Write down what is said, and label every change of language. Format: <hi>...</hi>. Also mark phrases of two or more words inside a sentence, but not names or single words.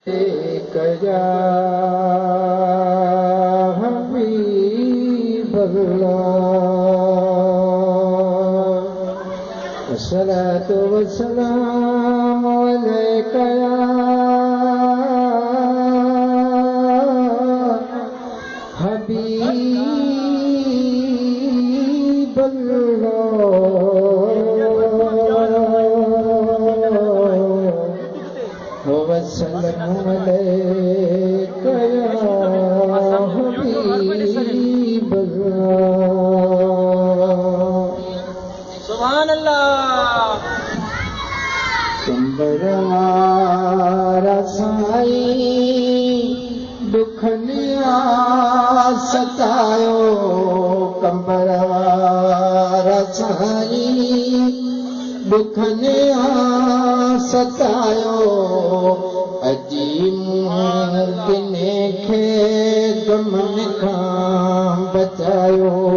<ar>يا حبيب الله الصلاة والسلام عليك يا حبيب الله والسلام عليك يا حبيب الله سبحان الله.</ar> <sd>कंबरवारा साईं दुखनिया सतायो कंबरवारा साईं दुखनिया सतायो अजी मुमकिने खे गमन खां बचायो</sd>